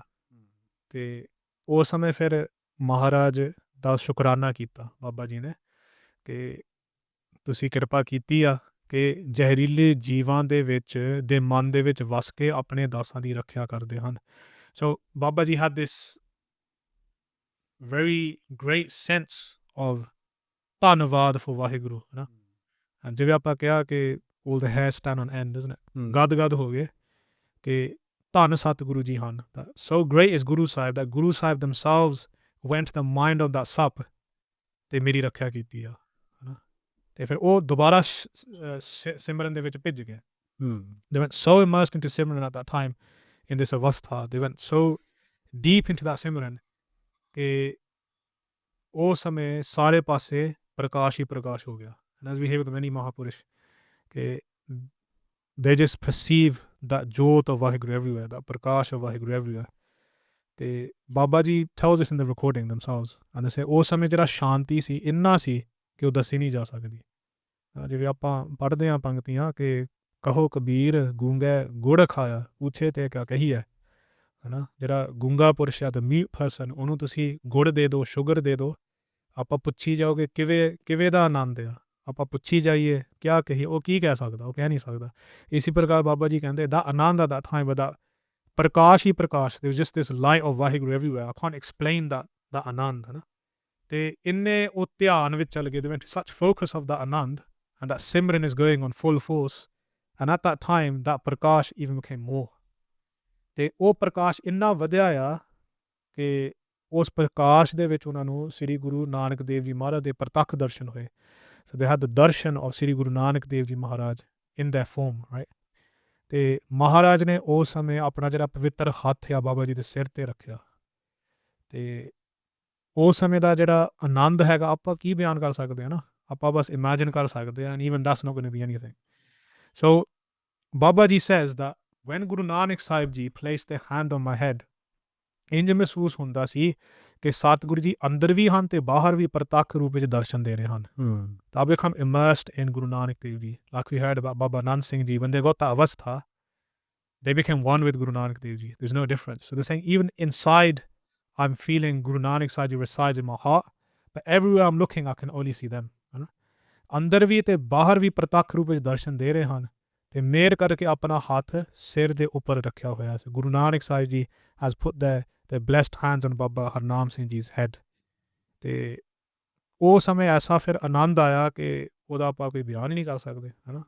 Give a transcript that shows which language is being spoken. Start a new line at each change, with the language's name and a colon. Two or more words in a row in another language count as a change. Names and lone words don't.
Punjabi: ਅਤੇ ਉਸ ਸਮੇਂ ਫਿਰ ਮਹਾਰਾਜ ਦਾ ਸ਼ੁਕਰਾਨਾ ਕੀਤਾ ਬਾਬਾ ਜੀ ਨੇ ਕਿ ਤੁਸੀਂ ਕਿਰਪਾ ਕੀਤੀ ਆ ਕਿ ਜ਼ਹਿਰੀਲੇ ਜੀਵਾਂ ਦੇ ਮਨ ਦੇ ਵਿੱਚ ਵਸ ਕੇ ਆਪਣੇ ਦਾਸਾਂ ਦੀ ਰੱਖਿਆ ਕਰਦੇ ਹਨ।
English: ਸੋ ਬਾਬਾ ਜੀ had this very great sense of ਧੰਨਵਾਦ for ਵਾਹਿਗੁਰੂ,
Punjabi: ਹੈ ਨਾ। ਜਿਵੇਂ ਆਪਾਂ ਕਿਹਾ ਕਿ
English: all the hair stand on end, isn't it?
Punjabi: ਗਦ ਹੋ ਗਏ ਕਿ ਧੰਨ ਸਤਿਗੁਰੂ ਜੀ ਹਨ।
English: So great is Guru Sahib that Guru Sahib themselves went to the mind of that
Punjabi: ਸੱਪ ਅਤੇ ਮੇਰੀ ਰੱਖਿਆ ਕੀਤੀ ਆ, ਹੈ ਨਾ। ਅਤੇ ਫਿਰ ਉਹ ਦੁਬਾਰਾ ਸਿਮਰਨ ਦੇ ਵਿੱਚ ਭਿੱਜ ਗਏ।
English: They went so immersed into Simran at that time, in this avastha, they went so deep into that Simran
Punjabi: ਕਿ ਉਸ ਸਮੇਂ ਸਾਰੇ ਪਾਸੇ ਪ੍ਰਕਾਸ਼ ਹੀ ਪ੍ਰਕਾਸ਼ ਹੋ ਗਿਆ।
English: And as we hear with many Mahapurush, ਕਿ they just perceive that jyot of Vaheguru everywhere, that prakash of Vaheguru everywhere.
Punjabi: ਅਤੇ ਬਾਬਾ ਜੀ
English: tells us in the recording themselves, and they say
Punjabi: ਉਸ ਸਮੇਂ ਜਿਹੜਾ ਸ਼ਾਂਤੀ ਸੀ ਇੰਨਾ ਸੀ ਕਿ ਉਹ ਦੱਸੀ ਨਹੀਂ ਜਾ ਸਕਦੀ। ਜਿਵੇਂ ਆਪਾਂ ਪੜ੍ਹਦੇ ਹਾਂ ਪੰਕਤੀਆਂ ਕਿ ਕਹੋ ਕਬੀਰ ਗੂੰਗੇ ਗੁੜ ਖਾਇਆ, ਪੁੱਛੇ ਤੇ ਕਿਆ ਕਹੀਏ, ਹੈ ਨਾ। ਜਿਹੜਾ ਗੂੰਗਾ ਪੁਰਸ਼ ਆ,
English: the mute person,
Punjabi: ਉਹਨੂੰ ਤੁਸੀਂ ਗੁੜ ਦੇ ਦਿਓ, ਸ਼ੂਗਰ ਦੇ ਦਿਓ, ਆਪਾਂ ਪੁੱਛੀ ਜਾਓਗੇ ਕਿਵੇਂ ਦਾ ਆਨੰਦ ਆ, ਆਪਾਂ ਪੁੱਛੀ ਜਾਈਏ ਕਿਆ ਕਹੀਏ, ਉਹ ਕੀ ਕਹਿ ਸਕਦਾ, ਉਹ ਕਹਿ ਨਹੀਂ ਸਕਦਾ। ਇਸੀ ਪ੍ਰਕਾਰ ਬਾਬਾ ਜੀ ਕਹਿੰਦੇ ਦਾ ਆਨੰਦ
English: at that time,
Punjabi: ਦਾ ਪ੍ਰਕਾਸ਼ ਹੀ ਪ੍ਰਕਾਸ਼,
English: there was just this light of ਵਾਹਿਗੁਰੂ everywhere, I can't explain that ਆਨੰਦ,
Punjabi: ਹੈ ਨਾ। ਅਤੇ ਇੰਨੇ ਉਹ ਧਿਆਨ ਵਿੱਚ ਚੱਲ ਗਏ,
English: they went to such focus of that ਆਨੰਦ, and that Simran is going on full force, and at that time that ਪ੍ਰਕਾਸ਼ even became more,
Punjabi: ਅਤੇ ਉਹ ਪ੍ਰਕਾਸ਼ ਇੰਨਾ ਵਧਿਆ ਆ ਕਿ ਉਸ ਪ੍ਰਕਾਸ਼ ਦੇ ਵਿੱਚ ਉਹਨਾਂ ਨੂੰ ਸ੍ਰੀ ਗੁਰੂ ਨਾਨਕ ਦੇਵ ਜੀ ਮਹਾਰਾਜ ਦੇ ਪ੍ਰਤੱਖ ਦਰਸ਼ਨ ਹੋਏ।
English: So they had the darshan of ਸ੍ਰੀ ਗੁਰੂ ਨਾਨਕ ਦੇਵ ਜੀ ਮਹਾਰਾਜ in their form, right?
Punjabi: ਅਤੇ ਮਹਾਰਾਜ ਨੇ ਉਸ ਸਮੇਂ ਆਪਣਾ ਜਿਹੜਾ ਪਵਿੱਤਰ ਹੱਥ ਆ ਬਾਬਾ ਜੀ ਦੇ ਸਿਰ 'ਤੇ ਰੱਖਿਆ, ਅਤੇ ਉਸ ਸਮੇਂ ਦਾ ਜਿਹੜਾ ਆਨੰਦ ਹੈਗਾ ਆਪਾਂ ਕੀ ਬਿਆਨ ਕਰ ਸਕਦੇ ਹਾਂ ਨਾ, ਆਪਾਂ ਬਸ ਇਮੈਜਿਨ ਕਰ ਸਕਦੇ ਹਾਂ,
English: and even that's not going to be anything. So Baba Ji says that when Guru Nanak Sahib Ji placed their hand on my head,
Punjabi: ਇੰਝ ਮਹਿਸੂਸ ਹੁੰਦਾ ਸੀ ਕਿ ਸਤਿਗੁਰੂ ਜੀ ਅੰਦਰ ਵੀ ਹਨ ਅਤੇ ਬਾਹਰ ਵੀ ਪ੍ਰਤੱਖ ਰੂਪ ਵਿੱਚ ਦਰਸ਼ਨ ਦੇ ਰਹੇ ਹਨ।
English: I become immersed in Guru Nanak Dev Ji, like we heard about Baba Nand Singh Ji, when they got that avastha, they became one with Guru Nanak Dev Ji. There's no difference. So they're saying even inside I'm feeling Guru Nanak Sahib Ji resides in my heart, but everywhere I'm looking I can only see them,
Punjabi: ਹੈ ਨਾ। ਅੰਦਰ ਵੀ ਅਤੇ ਬਾਹਰ ਵੀ ਪ੍ਰਤੱਖ ਰੂਪ ਵਿੱਚ ਦਰਸ਼ਨ ਦੇ ਰਹੇ ਹਨ, ਅਤੇ ਮਿਹਰ ਕਰਕੇ ਆਪਣਾ ਹੱਥ ਸਿਰ ਦੇ ਉੱਪਰ ਰੱਖਿਆ ਹੋਇਆ ਸੀ।
English: ਗੁਰੂ ਨਾਨਕ ਸਾਹਿਬ ਜੀ has put their blessed hands on Baba Harnam Singh Ji's head,
Punjabi: ਅਤੇ ਉਹ ਸਮੇਂ ਐਸਾ ਫਿਰ ਆਨੰਦ ਆਇਆ ਕਿ ਉਹਦਾ ਆਪਾਂ ਕੋਈ ਬਿਆਨ ਹੀ ਨਹੀਂ ਕਰ ਸਕਦੇ, ਹੈ ਨਾ।